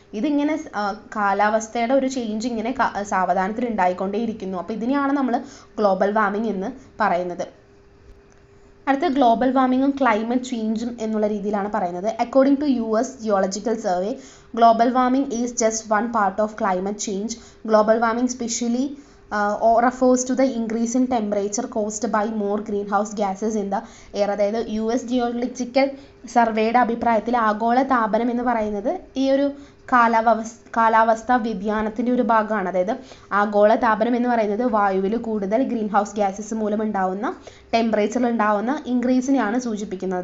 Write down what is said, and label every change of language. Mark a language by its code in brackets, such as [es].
[ml] ഇതിങ്ങനെ കാലാവസ്ഥയുടെ ഒരു ചേഞ്ച് ഇങ്ങനെ സാവധാനത്തിൽ ഉണ്ടായിക്കൊണ്ടേയിരിക്കുന്നു. അപ്പോൾ ഇതിനെയാണ് നമ്മൾ ഗ്ലോബൽ വാർമിംഗ് എന്ന് പറയുന്നത്. അടുത്ത ഗ്ലോബൽ വാർമിങ്ങും ക്ലൈമറ്റ് ചേഞ്ചും എന്നുള്ള രീതിയിലാണ് പറയുന്നത്. [en] According to US geological survey, global warming is just one part of climate change. [ml] Global warming specially [en] refers to the increase in temperature caused by more greenhouse gases in the air. [ml] അതായത് US geological സർവേയുടെ അഭിപ്രായത്തിൽ ആഗോള താപനം എന്ന് പറയുന്നത് ഈ ഒരു കാലാവസ്ഥാ വ്യതിയാനത്തിൻ്റെ ഒരു ഭാഗമാണ്. അതായത് ആഗോള താപനം എന്ന് പറയുന്നത് വായുവിൽ കൂടുതൽ ഗ്രീൻ ഹൗസ് ഗ്യാസസ് മൂലം ഉണ്ടാവുന്ന ടെമ്പറേച്ചറിൽ ഉണ്ടാവുന്ന ഇൻക്രീസിനെയാണ് സൂചിപ്പിക്കുന്നത്.